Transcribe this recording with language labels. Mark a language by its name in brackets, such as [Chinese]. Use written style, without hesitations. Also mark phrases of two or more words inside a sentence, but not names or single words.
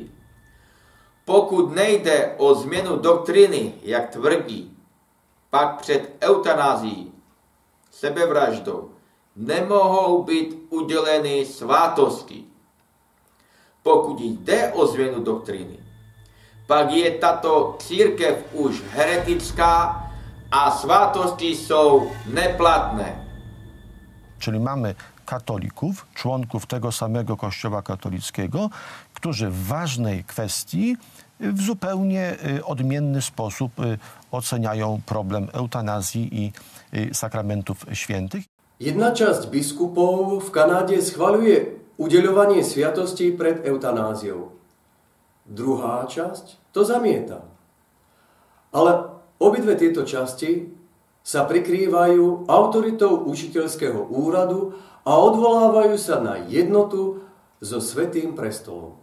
[Czech] Pokud nejde o změnu doktriny, jak tvrdí, pak před eutanázií, sebevraždou, nemohou být uděleny svátosti. Pokud jde o změnu doktriny, pak je tato církev už heretická a svátosti jsou neplatné. [Polish] Czyli mamy katolików, członków tego samego Kościoła katolickiego, którzy w ważnej kwestii w zupełnie odmienny sposób oceniają problem eutanazji i sakramentów świętych. [Slovak] Jedna časť biskupov v Kanáde schvaľuje udeľovanie sviatostí pred eutanáziou. Druhá časť to zamieta. Ale obidve tieto časti sa prikrývajú autoritou učiteľského úradu a odvolávajú sa na jednotu so Svätým prestolom.